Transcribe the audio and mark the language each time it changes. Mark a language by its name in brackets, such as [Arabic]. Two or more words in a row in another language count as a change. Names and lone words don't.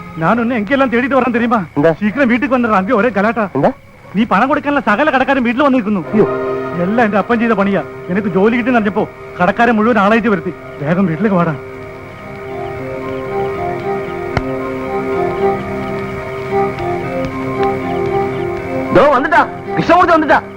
[Tamil] நான் ஒன்னு எங்கெல்லாம் தேடிட்டு வரேன் தெரியுமா? சீக்கிரம் வீட்டுக்கு வந்துடுறேன். அங்கே ஒரே கலாட்டா. [Malayalam] നീ പണം കൊടുക്കാനുള്ള സകല കടക്കാരും വീട്ടിൽ വന്നിരിക്കുന്നു. എല്ലാം എന്റെ അപ്പൻ ചെയ്ത പണിയാ. എനിക്ക് ജോലി കിട്ടി പറഞ്ഞപ്പോ കടക്കാരെ മുഴുവൻ ആളായിട്ട് വരുത്തി. വേഗം വീട്ടിലേക്ക് വാടാ. വന്നിട്ടാ കൃഷ്ണമൂർത്തി വന്നിട്ടാ.